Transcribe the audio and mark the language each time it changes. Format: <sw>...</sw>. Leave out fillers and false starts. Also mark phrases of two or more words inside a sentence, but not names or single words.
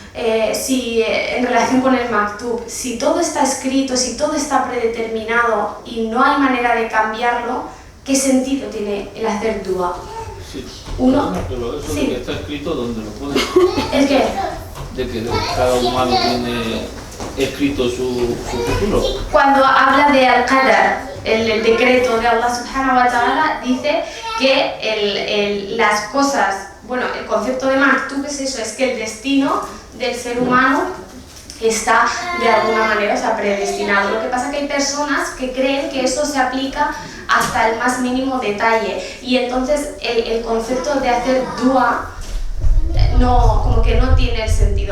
<es>En relación con el maktub, si todo está escrito, si todo está predeterminado y no hay manera de cambiarlo, ¿qué sentido tiene el hacer dua? Sí. Uno, pero eso sí. de que está escrito, ¿dónde lo pone? ¿El qué? De que cada humano tiene escrito su futuro. Cuando habla de al-Qadar, el decreto de Allah</es> <ar>سبحانه وتعالى,</ar> <es>dice que las cosas, bueno, el concepto de maktub es eso, es que el destino del ser humano está de alguna manera, o sea, predestinado. Lo que pasa es que hay personas que creen que eso se aplica hasta el más mínimo detalle, y entonces el concepto de hacer dua no, como que no tiene el sentido.</es>